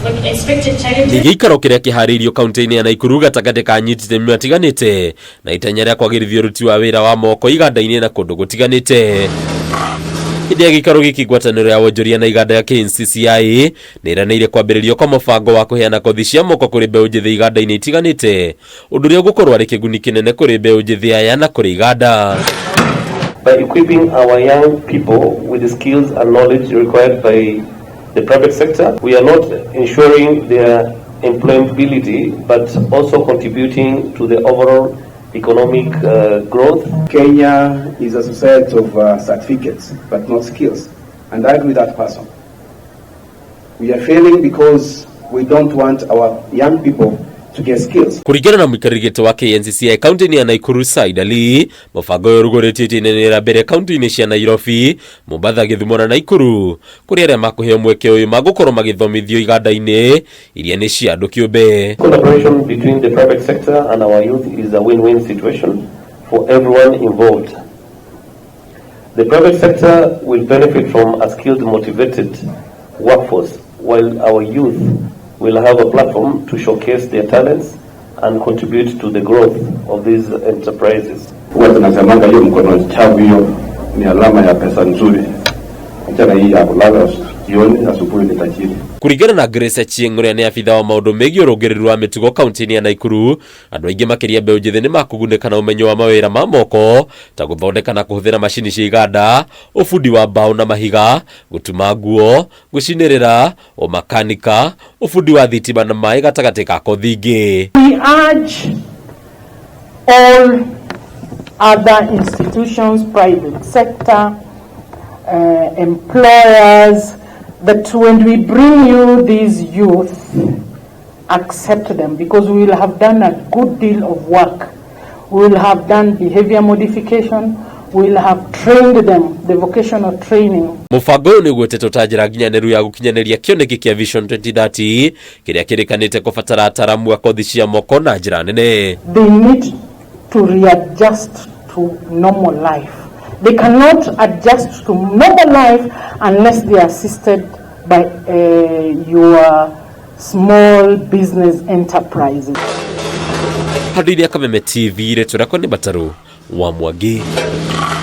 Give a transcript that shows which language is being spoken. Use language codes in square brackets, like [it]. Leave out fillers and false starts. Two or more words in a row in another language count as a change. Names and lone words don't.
[ki] Gĩikaro kĩrĩa kĩharĩirio kaunti-inĩ ya Nakuru gatagatĩ ka anyiti itemi matiganĩte na itanya rĩa kwagĩrithia ũruti wa wĩra wa moko iganda-inĩ na kũndũ gũtiganĩte. Hĩndĩ ya gĩikaro gĩkĩ ngwatanĩro ya wonjoria na iganda ya KNCCI nĩĩranĩire kwambĩrĩrio kwa mũbango wa kũheana kothi cia moko kũrĩ mbeũ njĩthĩ iganda-inĩ itiganĩte, ũndũ ũrĩa ũgũkorwo arĩ kĩguni kĩnene kũrĩ mbeũ njĩthĩ aya na kũrĩ iganda. [en] By equipping our young people with the skills and knowledge required by the private sector, we are not ensuring their employability, but also contributing to the overall economic growth. Kenya is a society of certificates, but not skills. And I agree with that person. We are failing because we don't want our young people to get skills. [ki] Kurigana na mwikarigito wa KNCCI kaunti-inĩ ya Nakuru Said Ali, mũbango ũyũ ũrugũrĩtio itĩnĩra mbere kaunti-inĩ cia Nairobi, Mombasa, Gĩthumo na Nakuru, kũrĩ arĩa makũheo mweke ũyũ magũkorwo magĩthomithio iganda-inĩ iria nĩ cia andũ kĩũmbe. [en] Collaboration between the private sector and our youth is a win-win situation for everyone involved. The private sector will benefit from a skilled, motivated workforce, while our youth will have a platform to showcase their talents and contribute to the growth of these enterprises. [sw] Tunasemanga hiyo mkono chafu hiyo ni alama ya pesa nzuri. Acha hii ya kulala jioni asubuhi ni tajiri. [ki] Kurigana na Grace Achieng' ũrĩa nĩ abitha wa maũndũ megiĩ ũrũngĩrĩru wa mĩtugo kaunti-inĩ ya Nakuru, andũ aingĩ makĩria mbeũ njĩthĩ nĩ makũgunĩka na ũmenyo wa mawĩra ma moko ta gũthondeka na kũhũthĩra macini cia iganda, ũbundi wa mbaũ na mahiga, gũtuma nguo, gũcinĩrĩra, ũmakanika, ũbundi wa thitima na maĩ gatagatĩ ka kothi ingĩ. [en] We urge all other institutions, private sector, employers, that when we bring you these youth, accept them, because we will have done a good deal of work. We will have done behavior modification. We will have trained them, the vocational training. [ki] Mũbango ũyũ nĩũgwetete ta njĩra nginyanĩru ya gũkinyanĩria kĩoneki kĩa Vision 2030 kĩrĩa kĩrĩkanĩte kũbatara ataramu a kothi cia moko na njĩra nene. [en] They need to readjust to normal life. They cannot adjust to normal life unless they are assisted by your small business enterprises. [ki] Hadi ya Kameme TV, retu rako ni Bataru wa Mwangi.